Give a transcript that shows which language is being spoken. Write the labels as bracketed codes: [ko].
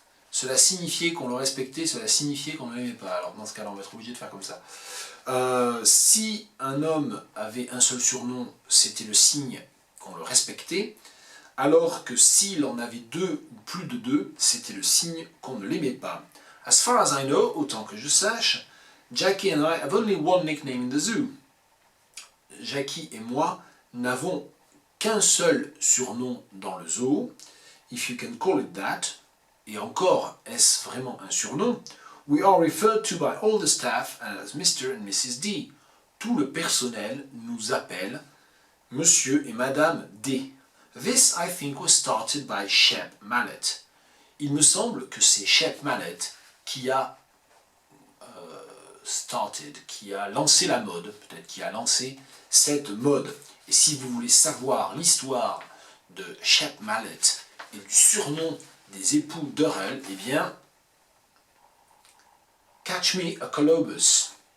[fr] Cela signifiait qu'on le respectait, cela signifiait qu'on ne l'aimait pas. Alors dans ce cas-là, on va être obligé de faire comme ça. Si un homme avait un seul surnom, c'était le signe qu'on le respectait, alors que s'il en avait 2 ou plus de 2, c'était le signe qu'on ne l'aimait pas. [en] As far as I know, [fr] autant que je sache, [en] Jackie and I have only one nickname in the zoo. [fr] Jackie et moi n'avons qu'un seul surnom dans le zoo, [en] if you can call it that, [fr] et encore, est-ce vraiment un surnom? [en] We are referred to by all the staff as Mr. and Mrs. D. [fr] Tout le personnel nous appelle Monsieur et Madame D. [en] This, I think, was started by Shep Mallet. [fr] Il me semble que c'est Shep Mallet qui a started, qui a lancé la mode, peut-être qui a lancé cette mode. Et si vous voulez savoir l'histoire de Shep Mallet et du surnom des époux Durrell, eh bien, Catch Me a Colobus.